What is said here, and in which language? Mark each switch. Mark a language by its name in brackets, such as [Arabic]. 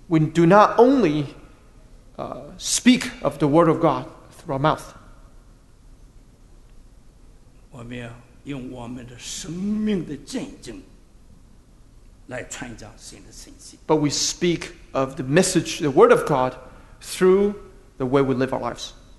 [English] We do not only speak of the word of God through our mouth. [Chinese] 我们要用我们的生命的见证来传讲神的信息。 [English] But we speak of the message, the word of God, through the way we live our lives.